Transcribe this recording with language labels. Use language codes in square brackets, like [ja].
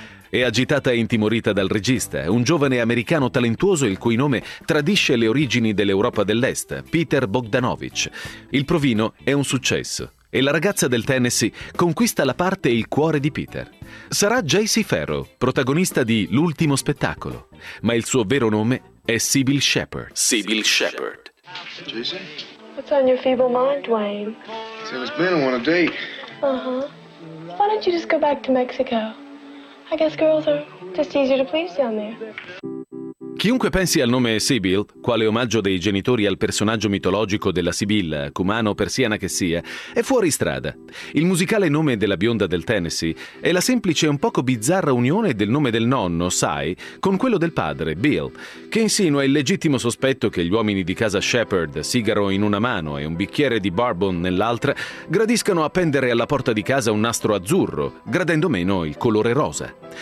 [it] È agitata e intimorita dal regista, un giovane americano talentuoso il cui nome tradisce le origini dell'Europa dell'Est, Peter Bogdanovich. Il provino è un successo. E la ragazza del Tennessee conquista la parte e il cuore di Peter. Sarà J.C. Farrow, protagonista di L'ultimo spettacolo, ma il suo vero nome è Sybil Shepherd. Sybil Shepherd. [en] What's on your feeble mind, Wayne? See, there's been on a date. Uh-huh. Why don't you just go back to Mexico? I guess girls are just easier to please down there. [it] Chiunque pensi al nome Sybil, quale omaggio dei genitori al personaggio mitologico della Sibilla, cumano o persiana che sia, è fuori strada. Il musicale nome della bionda del Tennessee è la semplice e un poco bizzarra unione del nome del nonno, Sy, con quello del padre, Bill, che insinua il legittimo sospetto che gli uomini di casa Shepherd, sigaro in una mano e un bicchiere di bourbon nell'altra, gradiscano appendere alla porta di casa un nastro azzurro, gradendo meno il colore rosa.